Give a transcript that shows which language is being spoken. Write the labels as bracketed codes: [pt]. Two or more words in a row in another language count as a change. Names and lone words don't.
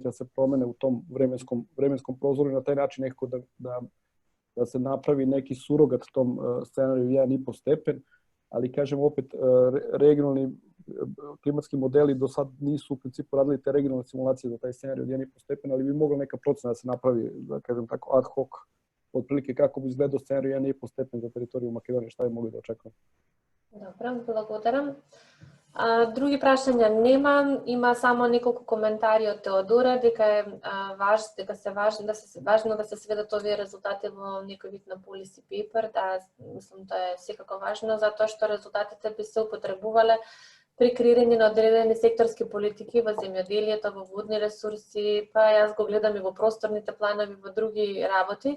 [sr] da se promene u tom vremenskom prozoru i na taj način nekako da se napravi neki surogat tom scenariju 1,5 stepen, ali kažem opet, regionalni klimatski modeli do sad nisu u principu radili te regionalne simulacije za taj scenarij od 1,5 stepen, ali bi mogla neka procena da se napravi, da kažem tako, [la] ad hoc, [sr] otprilike kako bi izgledao scenarij 1,5 stepen za teritoriju Makedonije, šta bi mogli da očekujemo. [mk] Добро, благодарам. Други прашања немам, има само неколку коментари од Теодора дека е важно да се сведат овие резултати во некој вид на [en] policy paper, [mk] да, мислам тоа е секако важно затоа што резултатите би се употребувале при креирање на одредени секторски политики во земјоделието, во водни ресурси, па јас го гледам и во просторните планови, во други работи.